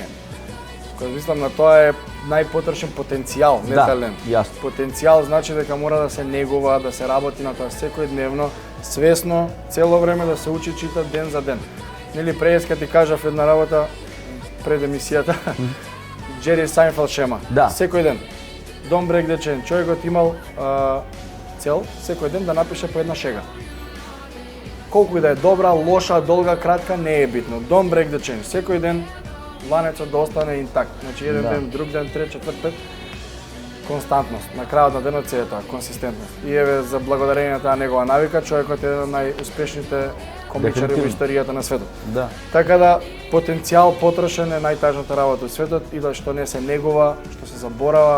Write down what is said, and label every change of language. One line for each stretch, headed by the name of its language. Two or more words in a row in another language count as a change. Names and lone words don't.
Macedonian: Кога мислам на тоа е најпотрошен потенцијал, не талент. Јасно. Потенцијал значи дека мора да се негува, да се работи на тоа секојдневно, свесно, цело време да се учи, чита ден за ден. Нели преска ти кажав една работа пред емисијата. Джери Сайнфелд шема. Да. Секој ден.
English: Don't break the chain.
Macedonian: Човекот имал цел секој ден да напише по една шега. Колку и да е добра, лоша, долга, кратка, не е битно.
English: Don't break the chain.
Macedonian: Секој ден ланецот да остане интакт. Значи еден ден, друг ден, трет, четврт, пет. Константност. На крајот на денот се е тоа, консистентност. И еве за благодарение на таа негова навика, човекот е еден од најуспешните комичари во историјата на светот. Да. Така да потенцијал потрошен е најтажната работа во светот и да што не се негува, што се заборава.